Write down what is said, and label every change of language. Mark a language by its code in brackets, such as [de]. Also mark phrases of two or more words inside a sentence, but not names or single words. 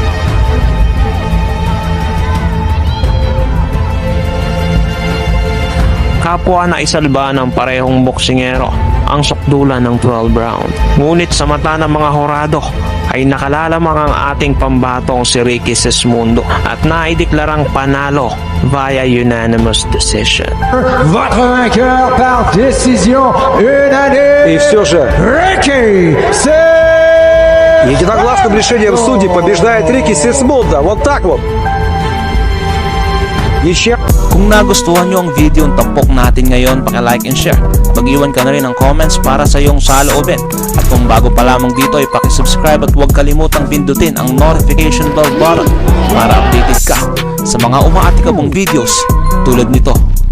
[tl] Kapwa na isalba ng parehong boksingero ang sukdulan ng 12 round. Ngunit sa mata ng mga horado ay nakalalamang ang ating pambatong si Ricky Sismundo at naideklarang panalo [en] via unanimous decision. [fr] Votre vainqueur par décision unanime, [ru] И все же, Ricky единогласным решением судей побеждает Рики Сисмунда. Вот так вот. Ничья. [tl] Kung nagustuhan nyo ang video ang tampok natin ngayon, paki- [en] like and share. [tl] Mag-iwan ka na rin ng comments para sa iyong saloobin. At kung bago pa lamang dito ay paki-subscribe at huwag kalimutang pindutin ang [en] notification bell button [tl] para updated ka sa mga umaatikabong videos tulad nito.